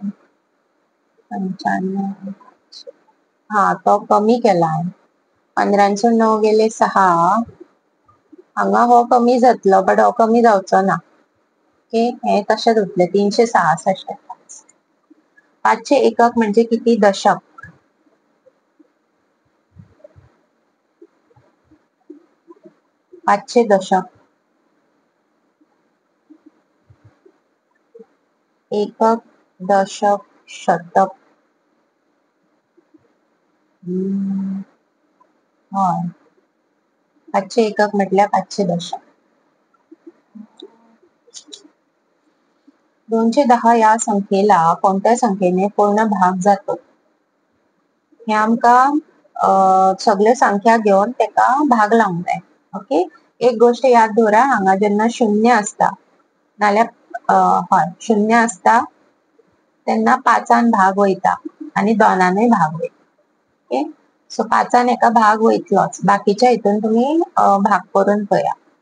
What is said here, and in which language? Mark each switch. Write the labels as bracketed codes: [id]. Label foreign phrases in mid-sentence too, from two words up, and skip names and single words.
[kok] 95. हा तो कमी केलाय. 1509 गेले 6. हांगा हो कमी जातलो बट हो कमी जावचो ना. ओके हे तशेंच उरले 366. [mr] 500 एकक म्हणजे किती दशक? [kok] 500 दशक. एकक दशक शतक. हय 500 एकक म्हटल्यार 500 दशक. [mr] 210 या संख्येला कोणत्या संख्येने पूर्ण भाग जातो? [kok] हे आमकां सगळे संख्या घेऊन तेका भाग लावंक जाय. ओके एक गोष्ट याद दवरा हांगा जेन्ना 0 असता नाल्यार हय 0 असता तेन्ना 5 भाग वयता आणि 2 भाग वयता. [en] okay so [kok] 5 एका भाग वयतलोच बाकीच्या हितून तुम्ही भाग करून पळया.